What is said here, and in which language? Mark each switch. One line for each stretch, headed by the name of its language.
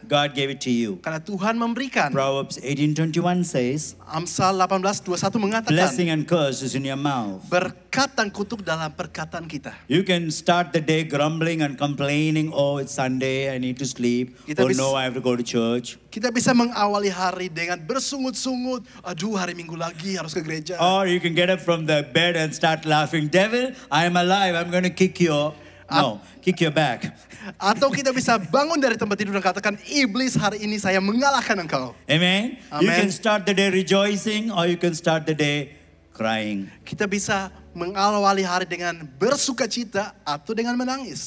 English: God gave it to you.
Indonesian: Karena Tuhan memberikan.
English: Proverbs 18:21 says,
Indonesian: Amsal 18:21 mengatakan,
English: blessing and curse is in your mouth.
Indonesian: berkat dan kutuk dalam perkataan kita.
English: You can start the day grumbling and complaining, oh, it's Sunday, I need to sleep.
Indonesian: Kita Oh bis-
English: no, I have to go to church.
Indonesian: Kita bisa mengawali hari dengan bersungut-sungut. Aduh, hari Minggu lagi harus ke gereja.
English: Or you can get up from the bed and start laughing. Devil, I am alive. I'm going to kick you. No, kick your back.
Indonesian: Atau kita bisa bangun dari tempat tidur dan katakan, iblis hari ini saya mengalahkan engkau.
English: Amen? You
Indonesian: Amen.
English: can start the day rejoicing or you can start the day crying.
Indonesian: Kita bisa mengawali hari dengan bersukacita atau dengan menangis.